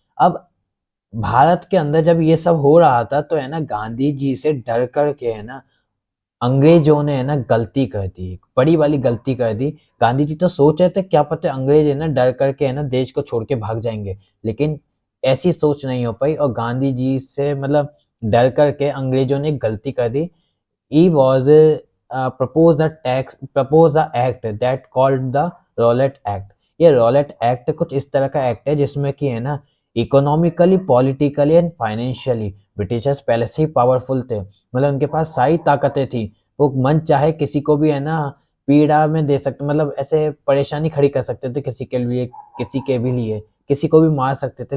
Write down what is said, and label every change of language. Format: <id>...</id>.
<hi>अब भारत के अंदर जब ये सब हो रहा था तो है ना गांधी जी से डर कर के है ना अंग्रेजों ने है ना गलती कर दी, एक बड़ी वाली गलती कर दी। गांधी जी तो सोच रहे थे क्या पता अंग्रेज है ना डर करके है ना देश को छोड़ के भाग जाएंगे, लेकिन ऐसी सोच नहीं हो पाई और गांधी जी से मतलब डर करके अंग्रेजों ने एक गलती कर दी।</hi> <en>he was proposed a act that called the Rowlatt Act।</en> <hi>ये रॉलेट एक्ट कुछ इस तरह का एक्ट है जिसमें कि है ना</hi> <en>economically politically and financially</en> <hi>Britishers पहले से ही पावरफुल थे, मतलब उनके पास सारी ताकतें थी। वो मन चाहे किसी को भी है ना पीड़ा में दे सकते, मतलब ऐसे परेशानी खड़ी कर सकते थे किसी के लिए, किसी के भी लिए किसी को भी मार सकते थे।</hi>